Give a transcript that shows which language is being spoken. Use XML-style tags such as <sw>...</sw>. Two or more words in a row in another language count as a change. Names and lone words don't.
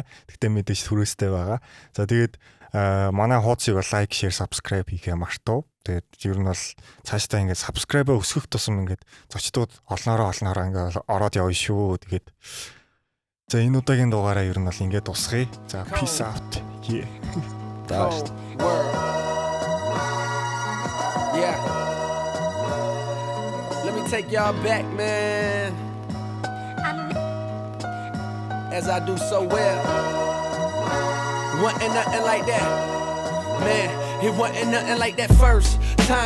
<mn>Тэгтээ мэдээж түрээстэй байгаа. За тэгээд манай хуудсыг бол лайк,</mn> <en>share, subscribe</en> <mn>хийхээ мартав. Тэгээд ер нь бол цаашдаа ингээд subscribe-аа өсгөх тусам ингээд зочдууд олноороо ингээд ороод явна шүү. Тэгээд за энэ удаагийн дугаараа ер нь бол ингээд дуусгая.</mn> <en>За peace out. Yeah.</en> <mn>Дааш.</mn> <en>Yeah. Let me take y'all back, man. As I do so well. Wasn't nothing like that. Man, it wasn't nothing like that first time.</en>